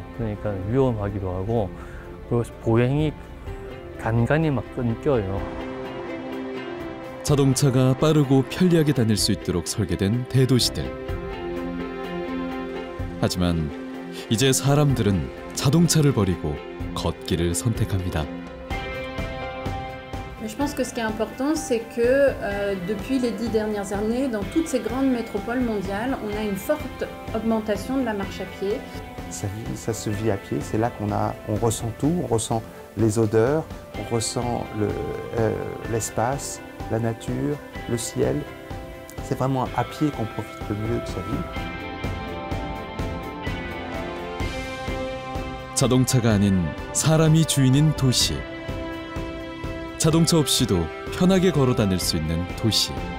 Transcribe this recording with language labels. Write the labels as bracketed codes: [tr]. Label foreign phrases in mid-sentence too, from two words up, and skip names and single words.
[ko] 그러니까 위험하기도 하고 그리고 보행이 간간히 막 끊겨요. 자동차가 빠르고 편리하게 다닐 수 있도록 설계된 대도시들. 하지만 이제 사람들은 자동차를 버리고 걷기를 선택합니다. [fr] Je pense que ce qui est important, c'est que depuis les 10 dernières années, dans toutes ces grandes métropoles mondiales, on a une forte augmentation de la marche à pied. Ça se vit à pied, c'est là on ressent tout, on ressent les odeurs, on ressent l'espace, la nature, le ciel. C'est vraiment à pied qu'on profite le mieux de sa vie. [ko] 자동차가 아닌 사람이 주인인 도시. 자동차 없이도 편하게 걸어 다닐 수 있는 도시.